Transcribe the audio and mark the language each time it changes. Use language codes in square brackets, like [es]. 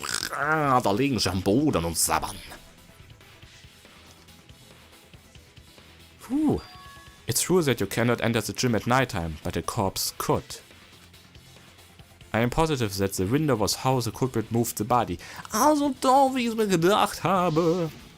[de] Da liegen sie am Boden und sabbern. [en] It's true that you cannot enter the gym at nighttime, but a corpse could. I am positive that the window was how the culprit moved the body. [de] Also doch, wie ich es mir gedacht habe.